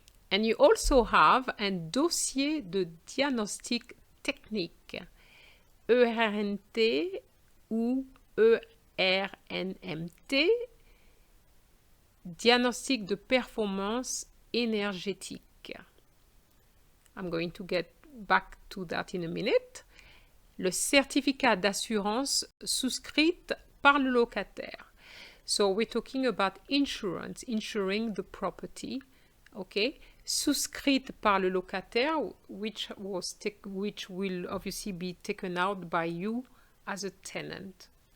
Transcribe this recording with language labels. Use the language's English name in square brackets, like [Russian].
[French] And you also have un dossier de diagnostic technique, ERNT ou ERNMT, Diagnostic de performance énergétique. [English] I'm going to get back to that in a minute. [French] Le certificat d'assurance souscrite par le locataire. [English] So we're talking about insurance, insuring the property, okay? Souscrite par le locataire, which will obviously be taken out by you as a tenant.